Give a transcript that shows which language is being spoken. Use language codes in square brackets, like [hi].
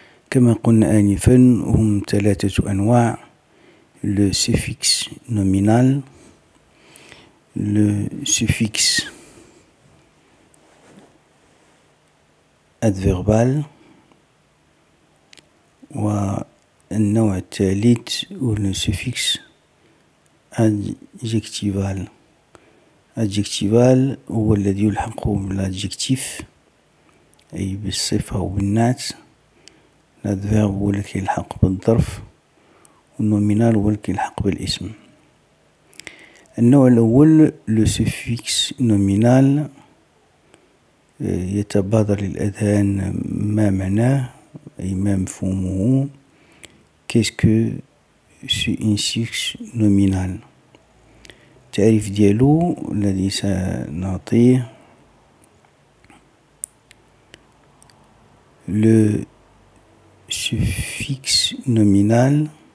[ar] كما قلنا آنفا، هم 3 أنواع: le suffixe nominal، le suffixe adverbal، والنوع الثالث هو le suffixe adjectival. adjectival هو الذي يلحق بالadjectif أي بالصفة وبالنعت. الادفيرب هو الذي يلحق بالظرف، والنومينال هو الذي يلحق بالاسم. النوع الأول لو سوفيكس نومينال، يتبادر للأذهان ما معناه أي ما مفهومه. [fr] qu'est-ce que c'est un suffixe nominal؟ [ar] التعريف ديالو الذي سنعطيه: [fr] le suffixe nominal